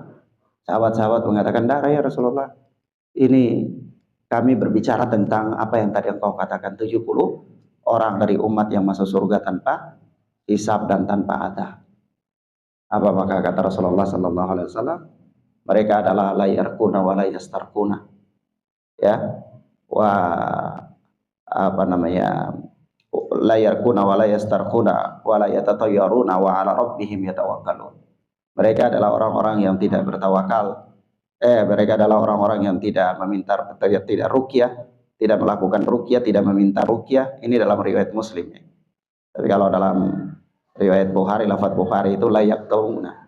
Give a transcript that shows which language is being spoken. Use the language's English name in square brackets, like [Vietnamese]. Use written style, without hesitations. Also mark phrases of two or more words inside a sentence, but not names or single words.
[Indonesian] Sahabat-sahabat mengatakan, "Darah [Arabic] يا رسول الله. [Indonesian] Ini kami berbicara tentang apa yang tadi engkau katakan, 70 orang dari umat yang masuk surga tanpa hisab dan tanpa adab." Apa maka kata Rasulullah [Arabic] صلى الله عليه وسلم, [Indonesian] mereka adalah [Arabic] لا يرقون ولا يسترقون. [Indonesian] Ya. Wa apa namanya? [Arabic] لا يرقون ولا يسترقون ولا يتطيرون وعلى ربهم يتوكلون. [Indonesian] Mereka adalah orang-orang yang tidak bertawakal. Mereka adalah orang-orang yang tidak meminta, tidak ruqyah, tidak melakukan ruqyah, tidak meminta ruqyah. Ini dalam riwayat Muslim. Tapi kalau dalam riwayat Bukhari, lafaz Bukhari itu layak tauna.